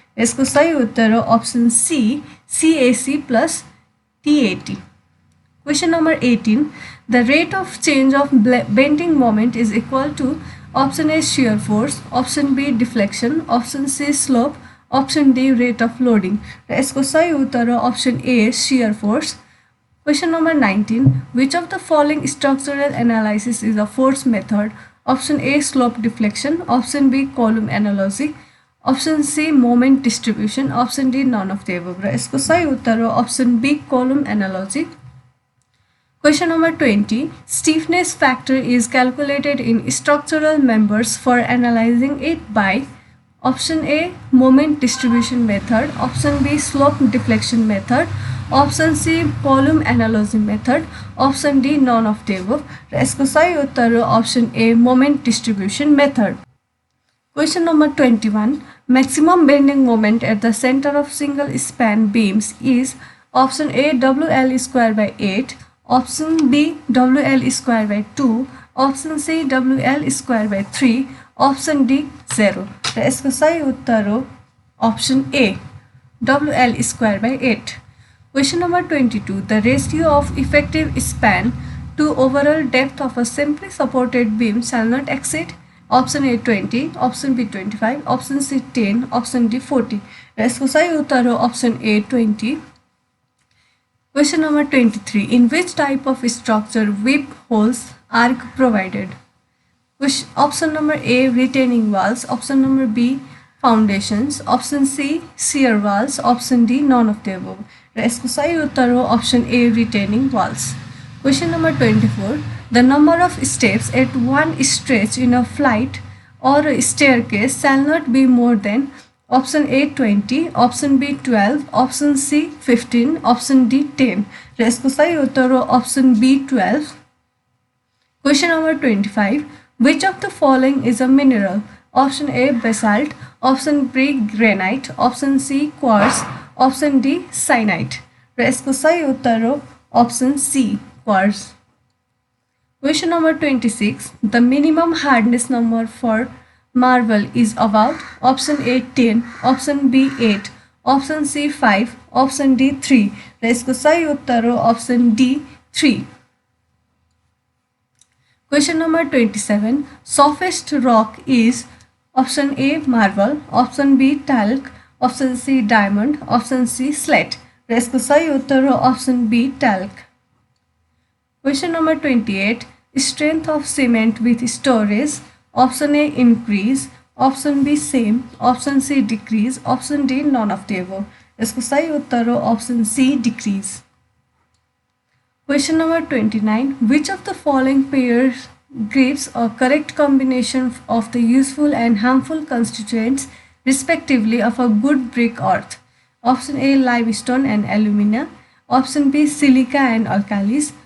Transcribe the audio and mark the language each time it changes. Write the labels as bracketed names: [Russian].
[Nepali] यसको सही उत्तर हो [English] option C CAC plus TAT. Question number 18. The rate of change of bending moment is equal to option A shear force, option B deflection, option C slope, option D rate of loading. [Nepali] र यसको सही उत्तर हो [English] option A shear force. Question number 19. Which of the following structural analysis is a force method? Option A slope deflection, option B column analogy, option C moment distribution, option D none of the above. [Nepali] र यसको सही उत्तर हो [English] option B column analogy. Question number 20. Stiffness factor is calculated in structural members for analyzing it by option A moment distribution method, option B slope deflection method, option C column analogy method, option D none of the above. [Nepali] र यसको सही उत्तर हो [English] option A moment distribution method. Question number 21. Maximum bending moment at the center of single span beams is option A WL square by 8, option B WL square by 2, option C WL square by 3, option D 0. [Nepali] र यसको सही उत्तर हो [English] option A WL square by 8. Question number 22. The ratio of effective span to overall depth of a simply supported beam shall not exceed option A 20, option B 25, option C 10, option D 40. [Nepali] र यसको सही उत्तर हो [English] option A 20. Question number 23. In which type of structure whip holes are provided? Option number A retaining walls, option number B foundations, option C shear walls, option D none of the above. [Nepali] र यसको सही उत्तर हो [English] option A retaining walls. Question number 24. The number of steps at one stretch in a flight or a staircase shall not be more than option A 20, option B 12, option C 15, option D 10. [Nepali] र यसको सही उत्तर हो [English] option B 12. Question number 25. Which of the following is a mineral? Option A basalt, option B granite, option C quartz, option D cyanite. [Nepali] र यसको सही उत्तर हो [English] option C quartz. Question number 26. The minimum hardness number for marble is about option A 10, option B 8, option C 5, option D 3. [Nepali] र यसको सही उत्तर हो [English] option D 3. Question number 27. Softest rock is option A marble, option B talc, option C diamond, option C slate. [Nepali] र यसको सही उत्तर हो [English] option B talc. Question number 28. Strength of cement with storage. Option A increase, option B same, option C decrease, option D none of the above. [Nepali] यसको सही उत्तर हो [English] option C decrease. Question number 29. Which of the following pairs gives a correct combination of the useful and harmful constituents respectively of a good brick earth? Option A limestone and alumina, option B silica and alkalis,